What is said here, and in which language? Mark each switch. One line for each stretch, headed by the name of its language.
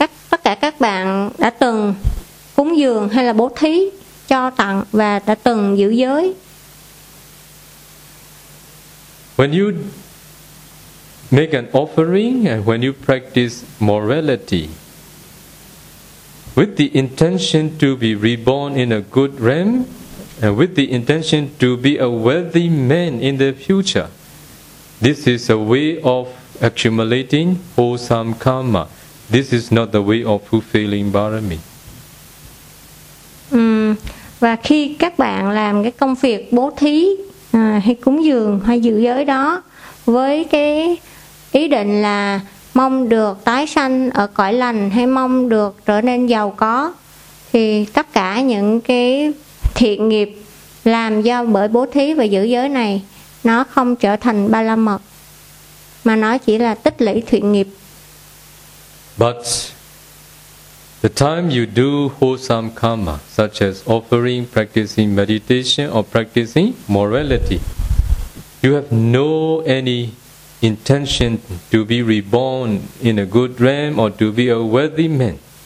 Vietnamese: Tất cả các bạn đã từng cúng dường hay là bố thí cho tặng và đã từng giữ giới.
English: When you make an offering and when you practice morality with the intention to be reborn in a good realm and with the intention to be a worthy man in the future, this is a way of accumulating wholesome karma. This is not the way of fulfilling parami.
Vietnamese: Và khi các bạn làm cái công việc bố thí hay cúng dường hay giữ giới đó với cái ý định là mong được tái sanh ở cõi lành hay mong được trở nên giàu có, thì tất cả những cái thiện nghiệp làm do bởi bố thí và giữ giới này nó không trở thành ba la mật mà nó chỉ là tích lũy thiện nghiệp.
English: But the time you do wholesome karma such as offering, practicing meditation or practicing morality, you have no any intention to be reborn in a good realm or to be a worthy man,